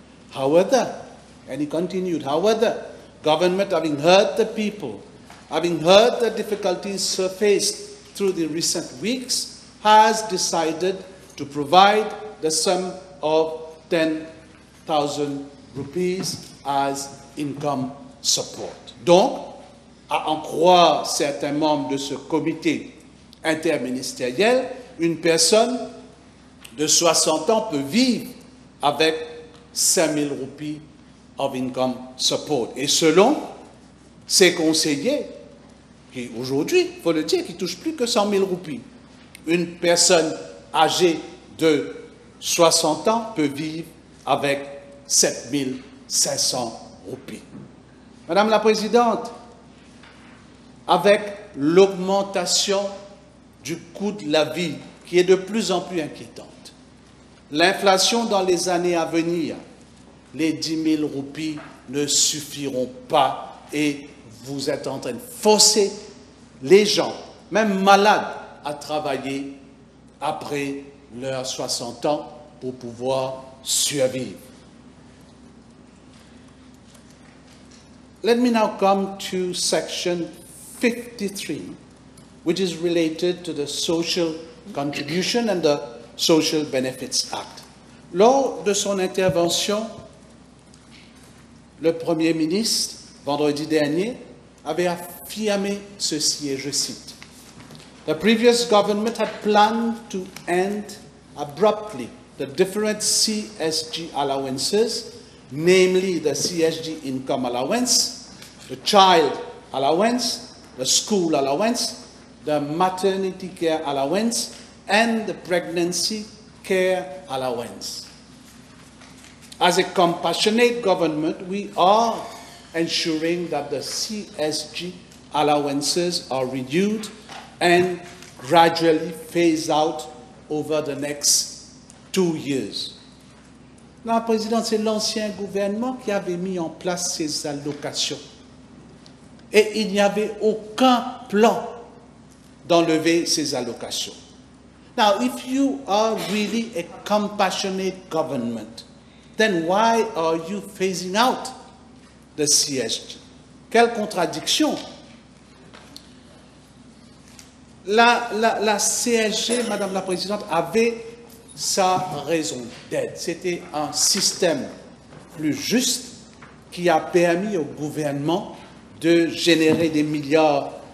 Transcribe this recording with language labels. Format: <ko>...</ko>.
<en>However, and he continued, however, government, having heard the people, having heard the difficulties faced through the recent weeks, has decided to provide the sum of 10,000 rupees as income support.</en> <fr>Donc, à en croire certains membres de ce comité interministériel, une personne de 60 ans peut vivre avec 5 000 roupies</fr> <en>of income support.</en> <fr>Et selon ses conseillers, qui aujourd'hui, il faut le dire, qui ne touchent plus que 100 000 roupies, une personne âgée de 60 ans peut vivre avec 7 500 roupies. Madame la Présidente, avec l'augmentation du coût de la vie qui est de plus en plus inquiétante, l'inflation dans les années à venir, les 10 000 roupies ne suffiront pas et vous êtes en train de forcer les gens, même malades, à travailler après leurs 60 ans pour pouvoir survivre.</fr> <en>Let me now come to Section 53, which is related to the Social Contribution and the Social Benefits Act.</en> <fr>Lors de son intervention, le Premier ministre, vendredi dernier, avait affirmé ceci, et je cite,</fr> <en>« The previous government had planned to end abruptly the different CSG allowances, namely the CSG income allowance, the child allowance, the school allowance, the maternity care allowance, and the pregnancy care allowance. As a compassionate government, we are ensuring that the CSG allowances are renewed and gradually phased out over the next 2 years.</en> <fr>La Présidente, c'est l'ancien gouvernement qui avait mis en place ces allocations. Et il n'y avait aucun plan d'enlever ces allocations.</fr> <en>Now, if you are really a compassionate government, then why are you phasing out the CSG?</en> <fr>Quelle contradiction! La CSG, Madame la Présidente, avait sa raison d'être. C'était un système plus juste qui a permis au gouvernement de générer des milliards.</fr>